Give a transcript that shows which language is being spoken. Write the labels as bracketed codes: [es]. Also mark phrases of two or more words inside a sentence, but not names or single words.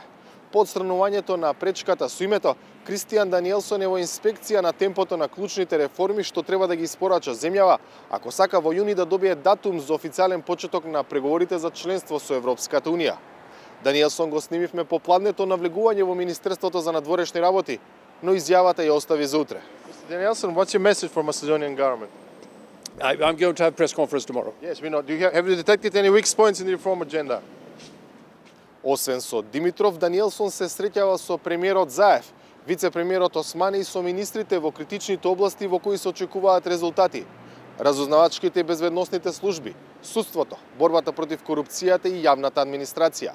[mk] По отстранувањето на пречката со името, Кристијан Даниелсон е во инспекција на темпото на клучните реформи што треба да ги испорача земјава, ако сака во јуни да добие датум за официјален почеток на преговорите за членство со Европската унија. Даниелсон го снимивме по пладнето на влегување во Министерството за надворешни работи, но изјавата ја остави за утре. [en] Danielson, what's your message for Macedonian government? I'm going to have a press conference tomorrow. Yes, we know. Have you detected any weak points in the reform agenda? [mk] Освен со Димитров, Даниелсон се среќава со премиерот Заев, вице-премиерот Османи и со министрите во критичните области во кои се очекуваат резултати. Разузнавачките и безбедносните служби, судството, борбата против корупцијата и јавната администрација.